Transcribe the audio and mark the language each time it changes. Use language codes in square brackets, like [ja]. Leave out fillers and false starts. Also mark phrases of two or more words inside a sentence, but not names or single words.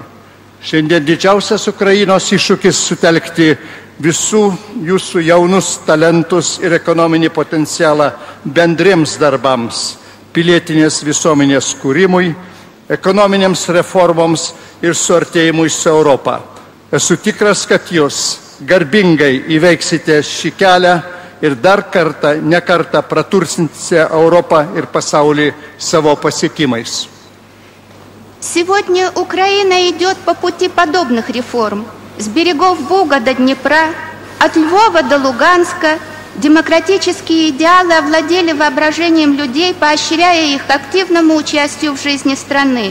[lt] Šiandien didžiausias Ukrainos iššūkis sutelkti visų jūsų jaunus talentus ir ekonominį potencialą bendriems darbams, pilietinės visuomenės kūrimui, ekonominėms reformoms ir suartėjimui su Europą. Esu tikras, kad jūs garbingai įveiksite šį kelią ir dar kartą, ne kartą pratursinsite Europą ir pasaulį savo pasiekimais. [ru] Сегодня Украина идет по пути подобных реформ. С берегов Буга до Днепра, от Львова до Луганска демократические идеалы овладели воображением людей, поощряя их к активному участию в жизни страны.